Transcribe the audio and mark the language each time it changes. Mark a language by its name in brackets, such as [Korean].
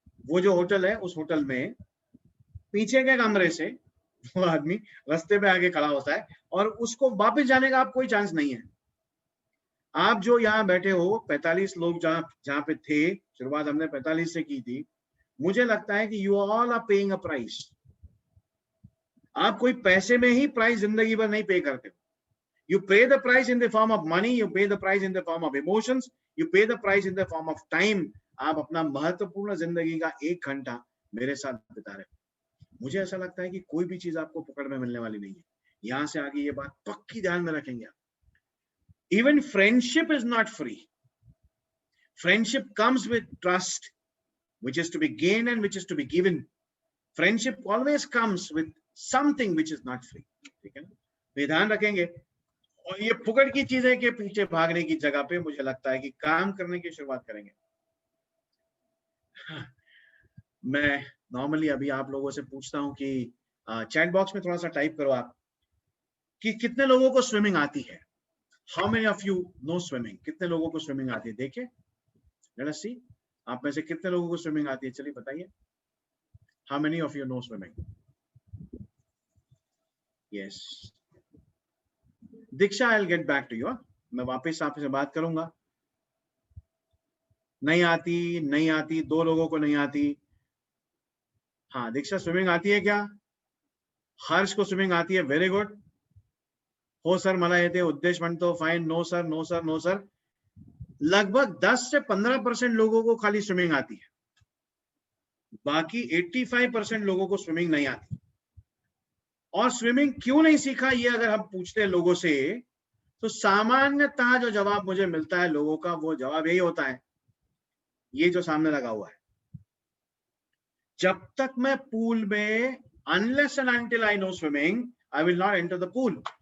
[Hindi] वो जो होटल है उस होटल में पीछे के कमरे से वो आदमी रास्ते पे आके खड़ा होता है और उसको वापस जाने का आप कोई चांस नहीं है। आप जो यहाँ बैठे हो 45 लोग जहाँ पे थे, शुरुआत हमने 45 से की थी, मुझे लगता है कि [English] You all are paying a price. [Hindi] आप कोई पैसे में ही प्राइस जिंदगी भर नहीं पे करते हो। [English] You pay the price in the form of money, you pay the price in the form of emotions, you pay the price in the form of time. [Hindi] आप अपना महत्वपूर्ण जिंदगी का 1 घंटा मेरे साथ बिता रहे हो। मुझे ऐसा लगता है कि कोई भी चीज आपको पकड़ में मिलने वाली नहीं है। यहां से आगे ये बात पक्की ध्यान में रखेंगे आप। [English] Even friendship is not free. Friendship comes with trust, which is to be gained and which is to be given. Friendship always comes with something which is not free. [Hindi] ठीक है ना? तो ध्यान रखेंगे। और ये फुकट की चीजें के पीछे भागने की जगह पे मुझे लगता है कि काम करने की शुरुआत करेंगे। मैं नॉर्मली अभी आप लोगों से पूछता हूं कि चैट बॉक्स में थोड़ा सा टाइप करो आप कि कितने लोगों को स्विमिंग आती है। [English] How many of you know swimming? [Hindi] कितने लोगों को स्विमिंग आती है? देखिए, [English] let us see, [Hindi] आप में से कितने लोगों को स्विमिंग आती है? चलिए बताइए, [English] How many of you know swimming? Yes, Diksha, I will get back to you. [Hindi] मैं वापस आपसे बात करूंगा। नहीं आती, 2 लोगों को नहीं आती। हाँ, दीक्षा स्विमिंग आती है क्या? हर्ष को स्विमिंग आती है, वेरी गुड। [Marathi] हो सर मला येते, उद्देश म्हणतो [English] Fine, no sir, no sir, no sir. [Hindi] लगभग 10 से 15% लोगों को खाली स्विमिंग आती है, बाकी 85% लोगों को स्विमिंग नहीं आती। और स्विमिंग क्यों नहीं सीखा, ये अगर हम पूछते हैं लोगों से, तो सामान्यतः जो जवाब मुझे मिलता है लोगों का, वो जवाब यही होता है, ये जो सामने लगा हुआ है, जब तक मैं पूल में, [English] Unless and until I know swimming, I will not enter the pool.